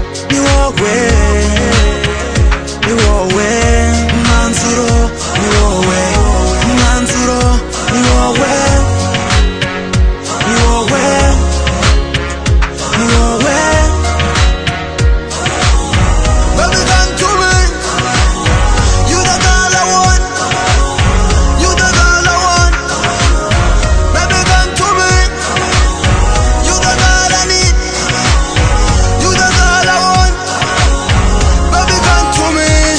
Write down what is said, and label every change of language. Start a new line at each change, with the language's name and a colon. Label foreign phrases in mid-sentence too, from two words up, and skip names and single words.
Kinyarwanda: Ni wowe, ni wowe, mwanzuro, ni wowe, mwanzuro, ni wowe, ni wowe, ni wowe.
English: Baby, come to me. You the girl I want. You the girl I want. Baby, come to me. You the girl I need. You the girl I want. Baby, come to me.